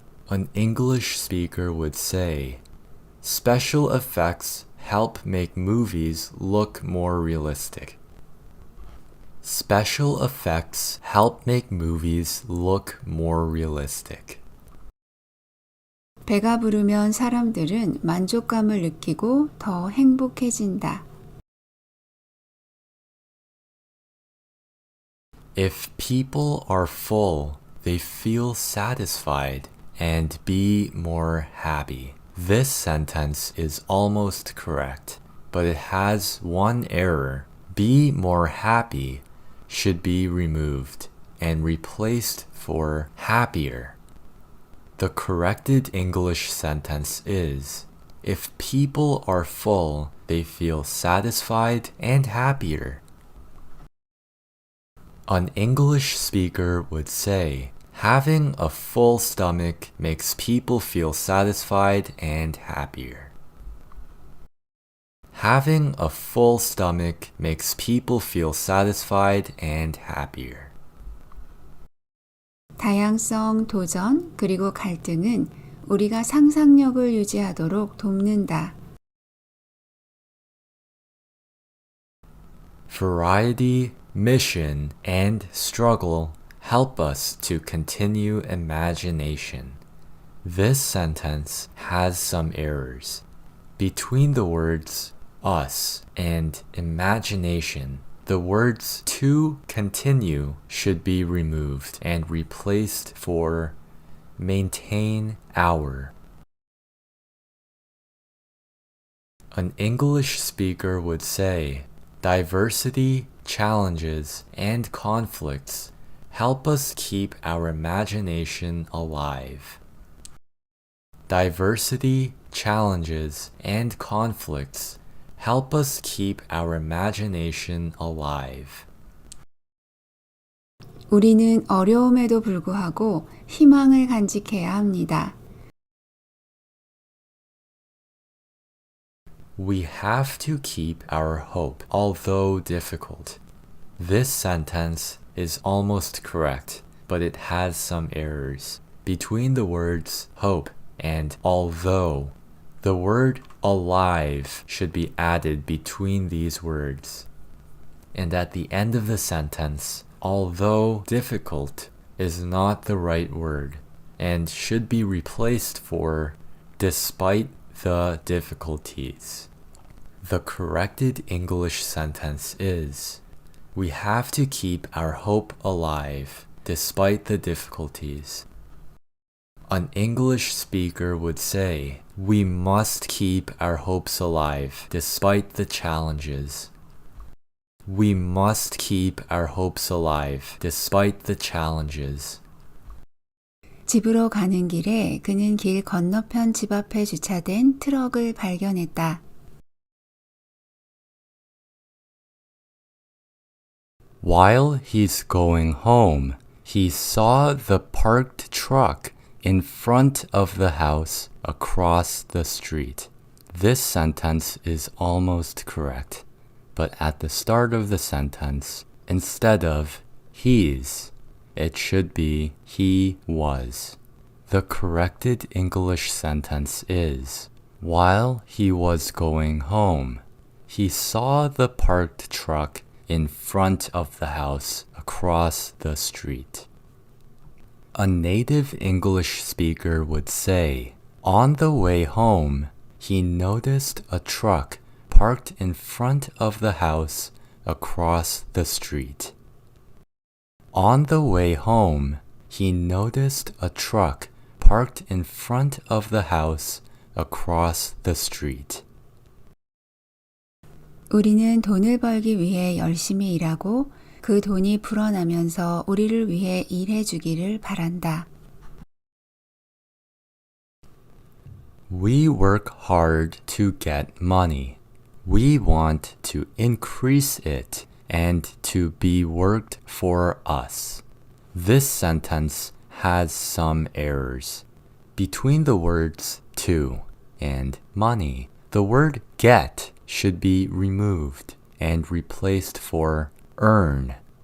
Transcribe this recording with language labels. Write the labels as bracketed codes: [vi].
[en] An English speaker would say, special effects help make movies look more realistic. Special effects help make movies look more realistic. [ko] 배가 부르면 사람들은 만족감을 느끼고 더 행복해진다. [en] If people are full, they feel satisfied and be more happy. This sentence is almost correct, but it has one error. Be more happy should be removed and replaced for happier. The corrected English sentence is, if people are full, they feel satisfied and happier. An English speaker would say, having a full stomach makes people feel satisfied and happier. Having a full stomach makes people feel satisfied and happier. [ko] 다양성, 도전, 그리고 갈등은 우리가 상상력을 유지하도록 돕는다. [en] Variety, mission, and struggle help us to continue imagination. This sentence has some errors. Between the words us and imagination, the words to continue should be removed and replaced for maintain our. An English speaker would say, diversity, challenges, and conflicts help us keep our imagination alive. Diversity, challenges, and conflicts help us keep our imagination alive. [ko] 우리는 어려움에도 불구하고 희망을 간직해야 합니다. [en] We have to keep our hope, although difficult. This sentence is almost correct, but it has some errors. Between the words hope and although, the word alive should be added between these words. And at the end of the sentence, although difficult is not the right word and should be replaced for despite the difficulties. The corrected English sentence is, we have to keep our hope alive despite the difficulties. An English speaker would say, we must keep our hopes alive despite the challenges. We must keep our hopes alive despite the challenges. [ko] 집으로 가는 길에 그는 길 건너편 집 앞에 주차된 트럭을 발견했다. [en] While he's going home, he saw the parked truck in front of the house across the street. This sentence is almost correct, but at the start of the sentence, instead of he's, it should be he was. The corrected English sentence is, While he was going home, he saw the parked truck in front of the house across the street. A native English speaker would say, on the way home, he noticed a truck parked in front of the house across the street. On the way home, he noticed a truck parked in front of the house across the street. [ko] 우리는 돈을 벌기 위해 열심히 일하고 그 돈이 불어나면서 우리를 위해 일해 주기를 바란다. [en] We work hard to get money. We want to increase it and to be worked for us. This sentence has some errors. Between the words to and money, the word get should be removed and replaced for earn.